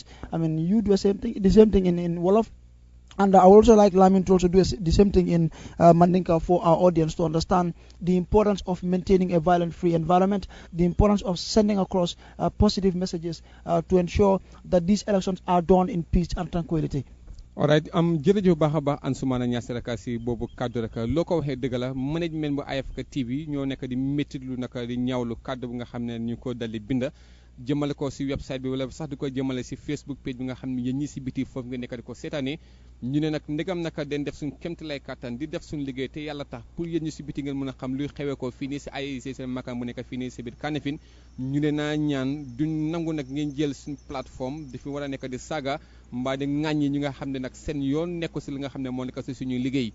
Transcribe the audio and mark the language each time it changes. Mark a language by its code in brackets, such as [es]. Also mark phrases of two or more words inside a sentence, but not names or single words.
[en] I mean, you do the same thing in Wolof. And I would also like Lamin to also do the same thing in Mandinka for our audience to understand the importance of maintaining a violent-free environment, the importance of sending across positive messages to ensure that these elections are done in peace and tranquility. [wo] alright jërëjëf baax a baax Ansoumana Niasse rek si boobu kàddu rek loo ko waxee dëgg la management bu Africa TV ñoo nekk di méttitlu naka di ñaawlu kàddu bu nga xam ne ñu ko daldi binda jëmale ko si website bi wala sax di ko jëmale si Facebook page bi nga xam ne yéen ñi si biti foofu nga nekk di ko seetaanee ñu ne nag ndegam naka den def suñ kéemtalaay kàttan di def suñ liggéey te yàlla tax pour yéen ñi si biti ngeen mën a xam luy xewee ko fii nii si IEC seen makkaan bu nekk fii nii si biir Kanifing ñu ne naa ñaan duñ nangu nag ngeen jël suñ plateforme di fi war a nekk di saaga mbaa di ŋàññi ñi nga xam ne nag seen yoon nekku si li nga xam ne moo nekk si suñuy liggéey